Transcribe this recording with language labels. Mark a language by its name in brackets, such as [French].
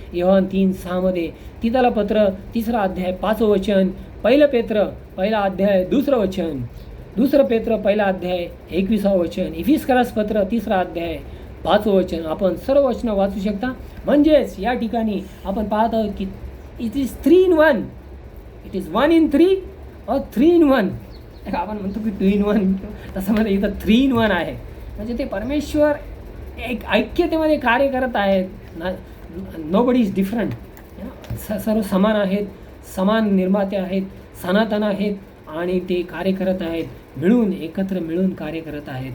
[Marathi] योहान 3:6 तिताला पत्र 3रा अध्याय 5 वचन, 1 पेत्र 1ला अध्याय 2 वचन, 2 पेत्र 1ला अध्याय 21 वचन, इफिसकरास पत्र 3रा अध्याय 5 वचन आपण सर्व वचन वाचू शकता. म्हणजेच या ठिकाणी आपण पाहत आहोत की [English] It is 3 in 1. It is 1 in 3 or 3 in 1. [Marathi] आपण म्हणतो की 2 in 1, तसं मध्ये इथं 3 in 1 आहे. म्हणजे ते परमेश्वर एक ऐक्यतेमध्ये कार्य करत आहेत. [English] Nobody is different. [Marathi] सर्व समान आहेत, समान निर्माते आहेत, सनातन आहेत आणि ते कार्य करत आहेत, मिळून एकत्र मिळून कार्य करत आहेत.